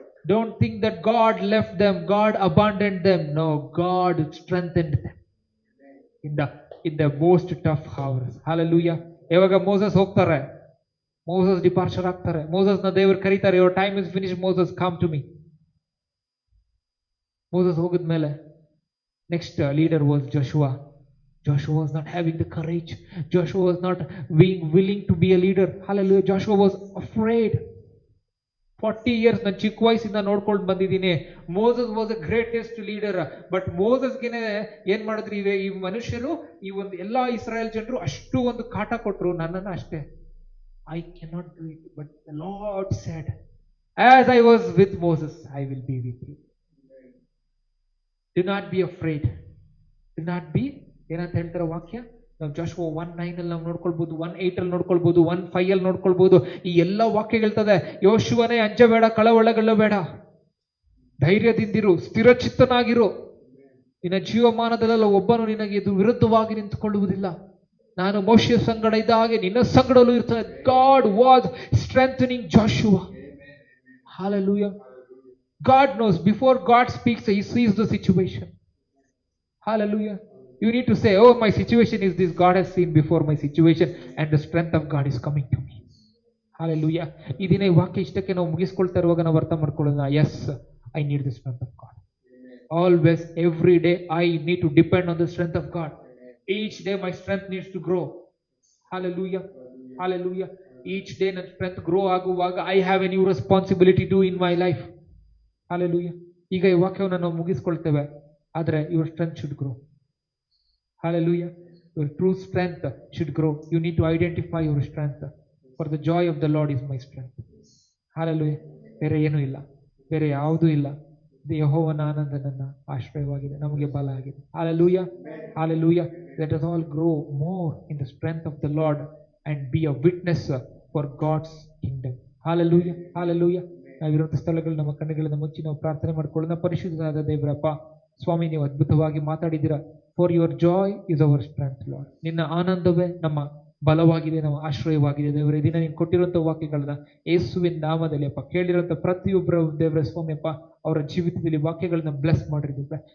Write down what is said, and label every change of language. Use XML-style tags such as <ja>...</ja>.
<en>Don't think that God left them, God abandoned them. No, God strengthened them in the most tough hours. Hallelujah.</en> <kn>ಯಾವಾಗ Moses ಹೋಗ್ತಾರೆ, Moses departure ಆಗ್ತಾರೆ, ಮೋಸಸ್ನ ದೇವರು ಕರೀತಾರೆ,</kn> <en>Your time is finish Moses, come to me.</en> <kn>Moses ಹೋಗಿದ್ಮೇಲೆ</kn> <en>Next leader was Joshua. Joshua was not having the courage. Joshua was not being willing to be a leader. Hallelujah. Joshua was afraid.</en> <kn>40 years ನಾನು ಚಿಕ್ಕ ವಯಸ್ಸಿಂದ ನೋಡ್ಕೊಂಡು ಬಂದಿದ್ದೀನಿ.</kn> <en>Moses was a greatest leader.</en> <kn>But ಮೋಸಸ್ಗೆನೆ ಏನ್ ಮಾಡಿದ್ರು ಈ ಮನುಷ್ಯರು, ಈ ಒಂದು ಎಲ್ಲಾ ಇಸ್ರಾಯೇಲ್ ಜನರು ಅಷ್ಟು ಒಂದು ಕಾಟ ಕೊಟ್ರು, ನನ್ನನ್ನು ಅಷ್ಟೇ.</kn> <en>I cannot do it. But the Lord said, as I was with Moses, I will be with you. Do not be afraid. Do not be,</en> <kn>ಏನಂತ ಹೇಳ್ತಾರೆ ವಾಕ್ಯ, ನಾವು ಜಾಷುವ 1:9 ಅಲ್ಲಿ ನಾವು ನೋಡ್ಕೊಳ್ಬಹುದು, 1:8 ಅಲ್ಲಿ ನೋಡ್ಕೊಳ್ಬಹುದು, 1:5 ಅಲ್ಲಿ ನೋಡ್ಕೊಳ್ಬಹುದು. ಈ ಎಲ್ಲ ವಾಕ್ಯ ಹೇಳ್ತದೆ, ಯೋಶುವನೇ ಅಂಜಬೇಡ, ಕಳವಳಗೊಳ್ಳಬೇಡ, ಧೈರ್ಯದಿಂದಿರು, ಸ್ಥಿರಚಿತ್ತನಾಗಿರು. ನಿನ್ನ ಜೀವಮಾನದಲ್ಲ ಒಬ್ಬನು ನಿನಗೆ ಇದು ವಿರುದ್ಧವಾಗಿ ನಿಂತುಕೊಳ್ಳುವುದಿಲ್ಲ. ನಾನು ಮೋಶೆಯ ಸಂಗಡ ಇದ್ದ ಹಾಗೆ ನಿನ್ನ ಸಂಗಡಲೂ ಇರ್ತಾನೆ.</kn> <en>God was strengthening Joshua. Hallelujah. God knows, before God speaks, He sees the situation. Hallelujah. You need to say, oh, my situation is this. God has seen before my situation and the strength of God is coming to me. Hallelujah.</en> <kn>ಈ ದಿನ ಈ ವಾಕ್ಯ ಇಷ್ಟಕ್ಕೆ ನಾವು ಮುಗಿಸ್ಕೊಳ್ತಾ ಇರುವಾಗ ನಾವು ಅರ್ಥ ಮಾಡ್ಕೊಳ್ಳೋಣ,</kn> <en>Yes, I need the strength of God. Always, every day, I need to depend on the strength of God. Each day my strength needs to grow. Hallelujah. Hallelujah. Each day ನನ್ನ strength grow ಆಗುವಾಗ I have a new responsibility to in my life. Hallelujah.</en> <kn>ಈಗ ಈ ವಾಕ್ಯವನ್ನು ನಾವು ಮುಗಿಸ್ಕೊಳ್ತೇವೆ, ಆದರೆ</kn> <en>your strength should grow. Hallelujah. Your true strength should grow. You need to identify your strength. For the joy of the Lord is my strength.</en> <kn>Hallelujah. ಬೇರೆ ಏನೂ ಇಲ್ಲ, ಬೇರೆ ಯಾವುದೂ ಇಲ್ಲ. ಯೆಹೋವನ ಆನಂದ ನನ್ನ ಆಶ್ರಯವಾಗಿದೆ, ನಮಗೆ ಬಲ ಆಗಿದೆ.</kn> <en>Hallelujah. Hallelujah. Let us all grow more in the strength of the Lord and be a witness for God's kingdom. Hallelujah. Hallelujah.</en> <kn>ನಾವಿರುವಂತಹ ಸ್ಥಳಗಳು ನಮ್ಮ ಕಣ್ಣುಗಳಿಂದ ಮುಚ್ಚಿ ನಾವು ಪ್ರಾರ್ಥನೆ ಮಾಡಿಕೊಳ್ಳೋಣ. ಪರಿಶುದ್ಧನಾದ ದೇವರಪ್ಪ ಸ್ವಾಮಿ, ನೀವು ಅದ್ಭುತವಾಗಿ ಮಾತಾಡಿದ್ದೀರಾ.</kn> <en>For your joy is our strength Lord.</en> <kn>ನಿನ್ನ ಆನಂದವೇ ನಮ್ಮ ಬಲವಾಗಿದೆ, ನಮ್ಮ ಆಶ್ರಯವಾಗಿದೆ. ದೇವರೇ, ದಿನ ನೀನು ಕೊಟ್ಟಿರುವಂತಹ ವಾಕ್ಯಗಳನ್ನ ಯೇಸುವಿನ ನಾಮದಲ್ಲಿ ಅಪ್ಪ ಕೇಳಿರುವಂತಹ ಪ್ರತಿಯೊಬ್ಬರ ದೇವರ ಸ್ವಾಮಿಯಪ್ಪ ಅವರ ಜೀವಿತದಲ್ಲಿ ವಾಕ್ಯಗಳನ್ನ ಬ್ಲೆಸ್ ಮಾಡಿರ್ತೀವಿ.</kn>